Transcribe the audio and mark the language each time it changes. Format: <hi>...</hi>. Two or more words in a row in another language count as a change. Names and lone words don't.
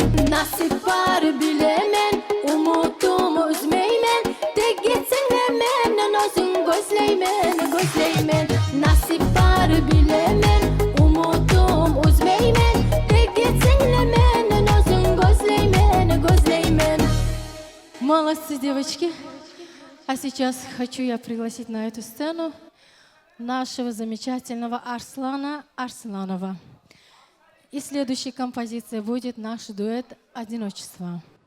<crh>Nasip var bilemen, umutumu üzmeymen. Tek gitsin de menden özün gözleymen, gözleymen. Nasip var bilemen, umutumu üzmeymen. Tek gitsin de menden özün gözleymen, gözleymen.</crh> <ru>Молодцы, девочки. А сейчас хочу я пригласить на эту сцену нашего замечательного Арслана Арсланова. И следующая композиция будет наш дуэт «Одиночество».</ru>